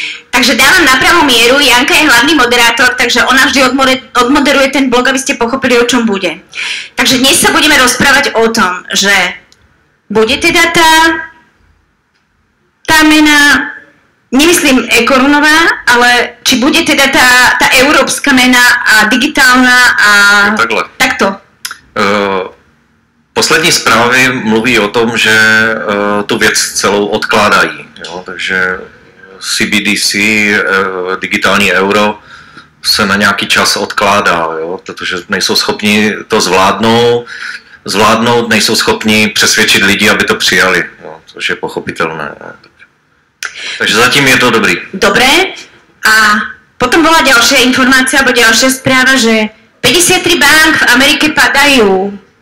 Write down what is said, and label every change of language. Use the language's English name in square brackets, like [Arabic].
[Slovak] Takže dávam na pravú mieru, Janka je hlavný moderátor, takže ona vždy odmoderuje ten blog, aby ste pochopili, o čom bude. Takže dnes sa budeme rozprávať o tom, že bude teda tá mena, nemyslím e-korunová, ale či bude teda tá európska mena a digitálna a [Czech] takhle. [Slovak] Takto. [Czech] Poslední zprávy mluví o tom, že tu věc celou odkládají. Jo? Takže CBDC, digitální euro, se na nějaký čas odkládá, jo? Protože nejsou schopni to zvládnout, nejsou schopni přesvědčit lidi, aby to přijali, jo? Což je pochopitelné. Jo? Takže zatím je to dobrý. [Slovak] Dobre. A potom bola ďalšia informácia, alebo ďalšia správa, že 53 bank v Amerike padajú.